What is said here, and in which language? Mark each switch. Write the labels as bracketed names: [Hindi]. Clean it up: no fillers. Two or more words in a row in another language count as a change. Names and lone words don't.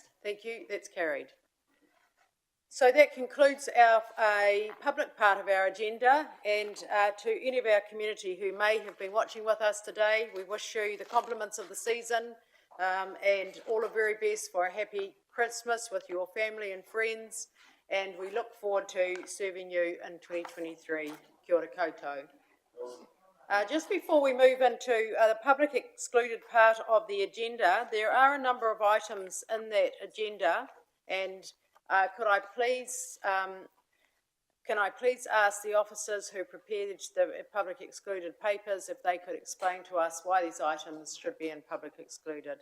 [English] Thank you, that's carried. So that concludes our public part of our agenda, and to any of our community who may have been watching with us today, we wish you the compliments of the season and all the very best for a happy Christmas with your family and friends, and we look forward to serving you in 2023. [Māori] Kia ora koutou. [English] Just before we move into the public excluded part of the agenda, there are a number of items in that agenda, and can I please ask the officers who prepared the public excluded papers if they could explain to us why these items should be in public excluded?